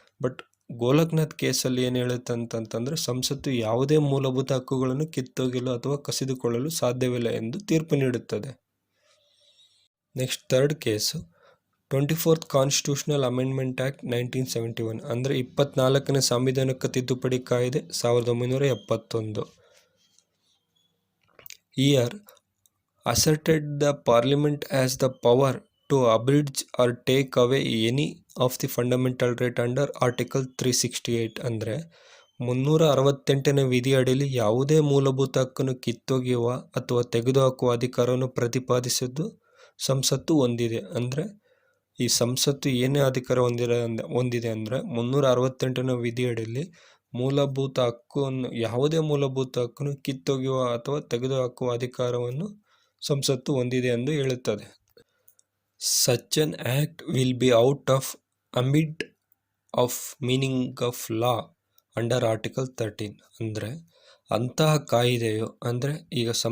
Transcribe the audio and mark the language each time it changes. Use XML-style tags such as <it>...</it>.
<kn>But Golaknath ಕೇಸಲ್ಲಿ ಏನು ಹೇಳುತ್ತೆ ಅಂತಂತಂದರೆ ಸಂಸತ್ತು ಯಾವುದೇ ಮೂಲಭೂತ ಹಕ್ಕುಗಳನ್ನು ಕಿತ್ತೊಗೆಯಲು ಅಥವಾ ಕಸಿದುಕೊಳ್ಳಲು ಸಾಧ್ಯವಿಲ್ಲ ಎಂದು ತೀರ್ಪು ನೀಡುತ್ತದೆ.</kn> <en>next third case 24th constitutional amendment act 1971</en> <kn>ಅಂದರೆ 24ನೇ ಸಾಂವಿಧಾನಿಕ ತಿದ್ದುಪಡಿ ಕಾಯ್ದೆ 1971.</kn> <en>year asserted the parliament has the power to abridge or take away any of the fundamental right under article 368</en> <kn>ಅಂದರೆ 368ನೇ ವಿಧಿ ಅಡಿಯಲ್ಲಿ ಯಾವುದೇ ಮೂಲಭೂತ ಹಕ್ಕನ್ನು ಕಿತ್ತೊಗೆಯುವ ಅಥವಾ ತೆಗೆದುಹಾಕುವ ಅಧಿಕಾರವನ್ನು ಪ್ರತಿಪಾದಿಸಿದ್ದು ಸಂಸತ್ತು ಹೊಂದಿದೆ. ಅಂದರೆ ಈ ಸಂಸತ್ತು ಏನೇ ಅಧಿಕಾರ ಹೊಂದಿದೆ ಅಂದರೆ 368ನೇ ವಿಧಿ ಅಡಿಯಲ್ಲಿ ಮೂಲಭೂತ ಹಕ್ಕನ್ನು ಯಾವುದೇ ಮೂಲಭೂತ ಹಕ್ಕನ್ನು ಕಿತ್ತೊಗೆಯುವ ಅಥವಾ ತೆಗೆದುಹಾಕುವ ಅಧಿಕಾರವನ್ನು ಸಂಸತ್ತು ಹೊಂದಿದೆ ಎಂದು ಹೇಳುತ್ತದೆ.</kn> <en>such an act will be out of ambit of meaning of law under article 13</en> <kn>ಅಂದರೆ ಅಂತಹ ಕಾಯಿದೆಯು ಅಂದರೆ ಈಗ</kn>